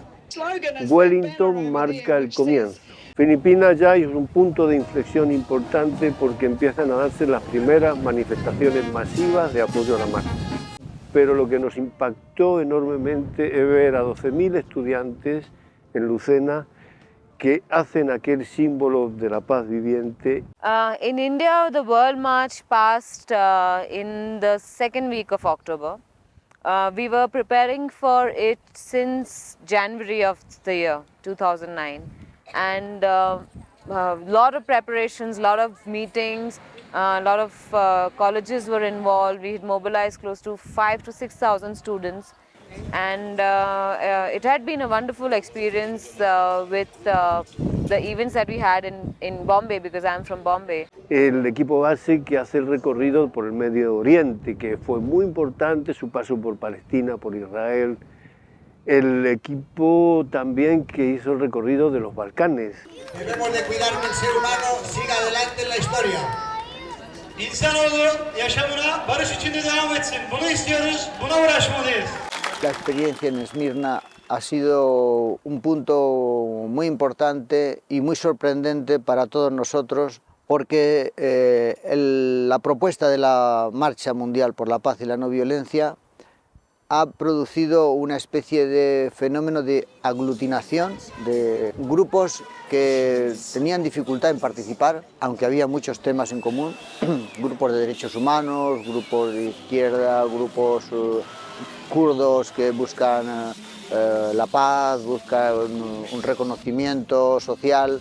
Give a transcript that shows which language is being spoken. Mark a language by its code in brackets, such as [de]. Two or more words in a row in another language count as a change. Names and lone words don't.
[es] Wellington marca el comienzo. Filipinas ya es un punto de inflexión importante porque empiezan a darse las primeras manifestaciones masivas de apoyo a la marcha. Pero lo que nos impactó enormemente es ver a 12.000 estudiantes en Lucena que hacen aquel símbolo de la paz viviente. [en] In India, the World March passed in the second week of October. We were preparing for it since January of the year 2009. And lot of preparations, lot of meetings, a lot of colleges were involved. We had mobilized close to 5,000 to 6,000 students, and it had been a wonderful experience with the events that we had in Bombay, because I'm from Bombay. [es] El equipo base que hace el recorrido por el Medio Oriente, que fue muy importante, su paso por Palestina, por Israel. El equipo también que hizo el recorrido de los Balcanes. Debemos de cuidar que el ser humano siga adelante en la historia. [tr] İnsanoğlu yaşamına barış içinde devam etsin. Bunu istiyoruz, buna uğraşmalıyız. [es] La experiencia en Esmirna ha sido un punto muy importante y muy sorprendente para todos nosotros, porque la propuesta de la Marcha Mundial por la Paz y la No Violencia ha producido una especie de fenómeno de aglutinación de grupos que tenían dificultad en participar, aunque había muchos temas en común, grupos de derechos humanos, grupos de izquierda, grupos kurdos que buscan la paz, buscan un reconocimiento social.